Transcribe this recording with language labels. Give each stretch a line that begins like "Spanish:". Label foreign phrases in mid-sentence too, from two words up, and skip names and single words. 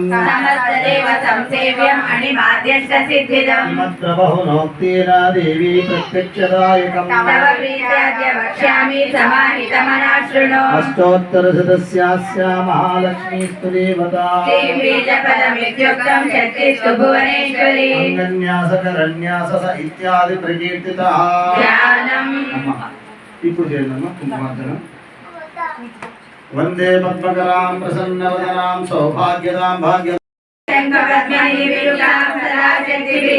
Sanskrit: समस्तदेव संसेव्यम् अणिमाद्यष्टसिद्धिदं तत्र बहुनोक्तेन देवी प्रत्यक्षदायकं तव प्रीत्याद्य वक्ष्यामि समाहितमना शृणु अष्टोत्तरशतस्यास्या महालक्ष्मीस्तु देवता श्रीं बीजपदमित्युक्तं शक्तिस्तु भुवनेश्वरी అంగన్యాసకరణ్యాస ఇత్యాది ప్రకీర్తితః. ధ్యానం.
Telugu: ఇప్పుడు చేద్దామా కుంకుమార్చన.
Sanskrit: వందే పద్మకరాం ప్రసన్నవదనాం సౌభాగ్యదాం భాగ్య శంఖపద్మని విరులాం సదా శక్తిభిః